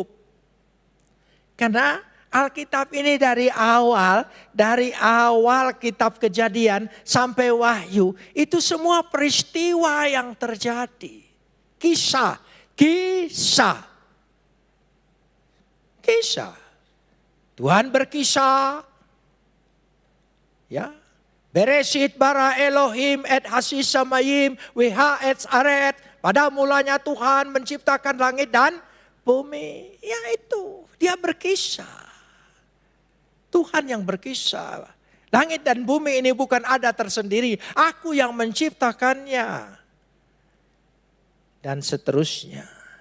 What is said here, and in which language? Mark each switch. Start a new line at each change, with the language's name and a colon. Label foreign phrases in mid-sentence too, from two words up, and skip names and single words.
Indonesian: Karena Alkitab ini dari awal kitab Kejadian sampai Wahyu, itu semua peristiwa yang terjadi. Kisah. Tuhan berkisah. Ya.
Hebrew: בראשית ברא אלהים את השמים ואת הארץ.
Indonesian: Pada mulanya Tuhan menciptakan langit dan bumi. Ya itu, dia berkisah. Tuhan yang berkisah. Langit dan bumi ini bukan ada tersendiri. Aku yang menciptakannya. Dan seterusnya.